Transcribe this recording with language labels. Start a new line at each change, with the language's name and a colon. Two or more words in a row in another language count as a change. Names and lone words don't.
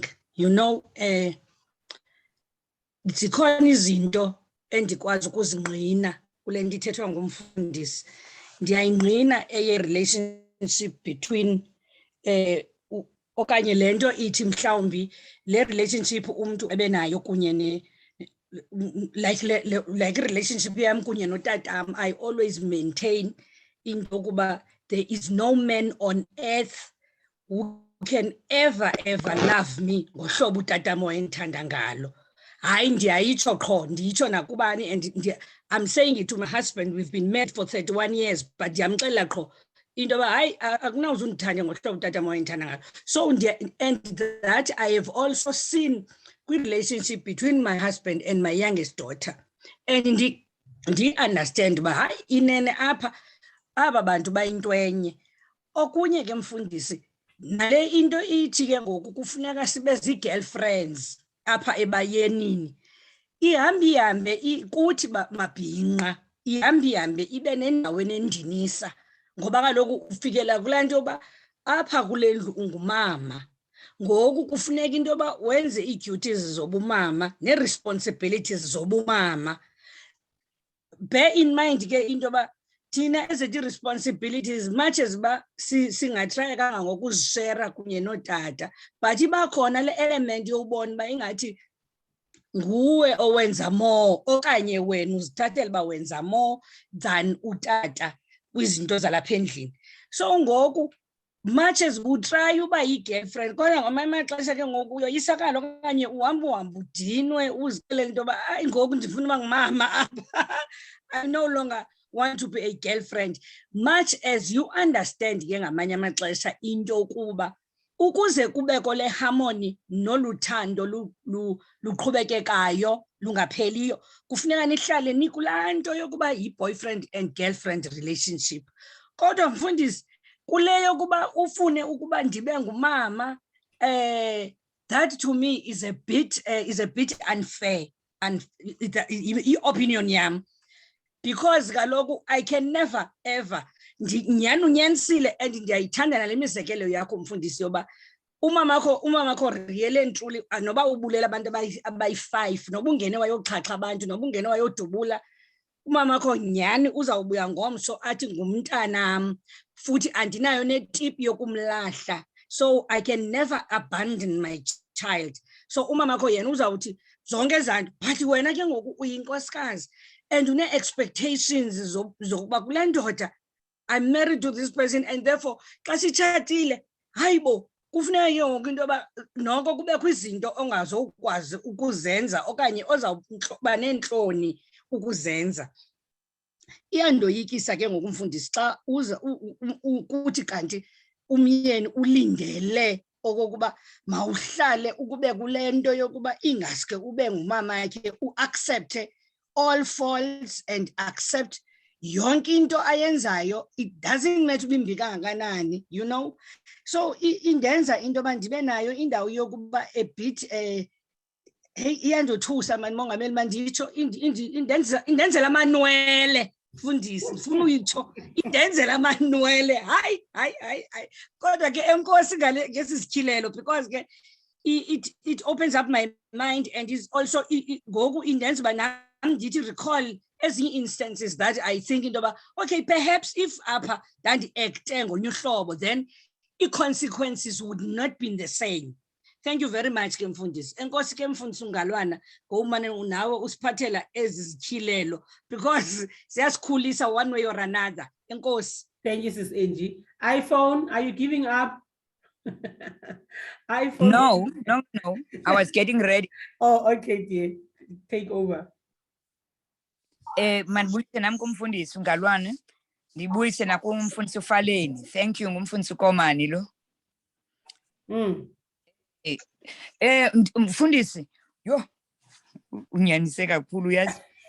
English: You know,
Xhosa: zikhona izinto endikwazi ukuzingqina kule nto ithethwa ngumfundisi. Ndiyayingqina
English: relationship between
Xhosa: okanye lento ithi mhlawumbi le relationship umuntu ebenayo kunye ne
English: like relationship
Xhosa: yam kunye notatam.
English: I always maintain
Xhosa: into yokuba
English: there is no man on earth who can ever love me
Xhosa: ngohlobo utatam wayendithanda ngalo. Hayi ndiyayitsho qho, ndiyitsho nakubani,
English: and I'm saying it to my husband. We've been married for 31 years, but
Xhosa: ndiyamxelela qho into yoba hayi akunawuze undithande ngohlobo utatam wayendithanda ngalo.
English: So and that I have also seen relationship between my husband and my youngest daughter, and
Xhosa: ndi-understand uba hayi inene apha aba bantu bayinto enye. Okunye ke mfundisi, nale into ithi ke ngoku kufuneka sibe zii-girlfriends apha ebayenini, ihambe kuthi mabhinqa, ihambe ibe nendaweni endinisa, ngoba kaloku ufikela kulaa nto yoba apha kule ndlu ungumama. Ngoku kufuneka into yoba wenze ii-duties zobumama nee-responsibilities zobumama.
English: Bear in mind
Xhosa: ke into yoba thina ezethu ii-responsibilities
English: much as
Xhosa: uba singatraya kangangokuzishera kunye nootata, but iba khona le element yobona uba ingathi nguwe owenza more okanye wena uzithathela uba wenza
English: more than
Xhosa: utata kwizinto zalapha endlini. So ngoku
English: much as
Xhosa: utry uba yi-girlfriend, kodwa ngamanye amaxesha ke ngoku uyoyisakala okanye uhamba udinwe uzixelele into yoba hayi ngoku ndifuna uba ngumama apha.
English: I no longer want to be a girlfriend. Much as you understand
Xhosa: ke ngamanye amaxesha into yokuba ukuze kubeko le harmony noluthando luqhubekekayo lungapheliyo, kufuneka nihlale nikulaa nto yokuba
English: yi-boyfriend and girlfriend relationship.
Xhosa: Kodwa mfundisi, kule yokuba ufune ukuba ndibe ngumama,
English: that to me is a bit unfair, and
Xhosa: i-opinion yam, because kaloku
English: I can never ever
Xhosa: unyanisile, and ndiyayithanda nale mizekelo yakho mfundisi yoba umama wakho
English: really and truly,
Xhosa: noba ubulela abantu abayi-5, noba ungene wayoxhaxha abantu, noba ungene wayodubula, umama wakho nyhani uzawubuya ngomso athi ngumntanam, futhi andinayo netip yokumlahla.
English: So I can never abandon my child.
Xhosa: So umama wakho yena uzawuthi zonke ezanto, but wena ke ngoku uyinkosikazi and une-expectations zokuba kule ndoda
English: I'm married to this person, and therefore
Xhosa: xa sitshatile hayibo kufuneka ke ngoku into yoba noko kubekho izinto ongazokwazi ukuzenza okanye ozawuba neentloni ukuzenza. Iyandoyikisa ke ngokumfundisi xa uza ukuthi kanti umyeni ulindele okokuba mawuhlale ukube kule nto yokuba ingaske ube ngumama yakhe, uaccepte
English: all faults and accept
Xhosa: yonke into ayenzayo.
English: It doesn't matter
Xhosa: uba imbi kangakanani,
English: you know.
Xhosa: So indenza into yoba ndibe nayo indawo yokuba
English: a bit
Xhosa: hey, iyandothusa mani mongameli manditsho, indenzela amanwele. Mfundisi ndifuna uyitsho, indenzela amanwele. Hayi. Kodwa ke enkosi ngesi sityhilelo, because ke
English: it opens up my mind, and is also
Xhosa: ngoku indenza uba nam ndithi recall ezinye
English: instances that I think
Xhosa: into yoba
English: okay, perhaps if
Xhosa: apha ndandi-ekte ngolunye uhlobo,
English: then i-consequences would not be the same. Thank you very much
Xhosa: ke mfundisi. Enkosi ke mfundisi uNgalwana, ngomane nawe usiphathela ezi zityhilelo, because siyasikhulisa
English: one way or another.
Xhosa: Enkosi.
English: Thank you, Sis Angie. iPhone, are you giving up? iPhone. No. I was getting ready. Oh, okay, dear. Take over.
Xhosa: Mandibuyise nami kumfundisi uNgalwana. Ndibuyise nakumfundisi uFaleni.
English: Thank you
Xhosa: ngumfundisi uKomani lo. Mfundisi, yo unyanise kakhulu yazi.